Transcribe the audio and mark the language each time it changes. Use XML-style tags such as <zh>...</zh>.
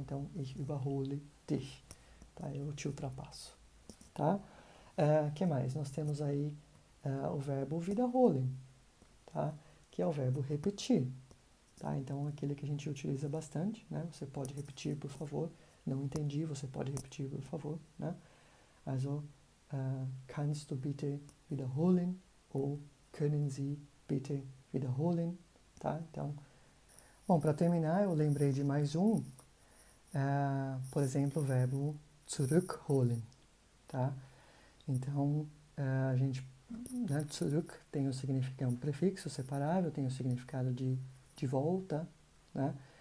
<pt>Então,</pt> <de>ich überhole dich,</de> <pt>tá? Eu te ultrapasso, tá? Que mais? Nós temos aí o verbo wiederholen, tá? Que é o verbo repetir, tá? Então, aquele que a gente utiliza bastante, né? Você pode repetir, por favor. Não entendi, você pode repetir, por favor, né?</pt> <de>Also, kannst du bitte wiederholen? Ou können Sie bitte wiederholen?</de> <pt>Tá? Então, bom, para terminar, eu lembrei de mais um, por exemplo, o verbo zurückholen, tá? Então, a gente, né, zurück tem o significado, um prefixo separável, tem o significado de volta, né?</pt>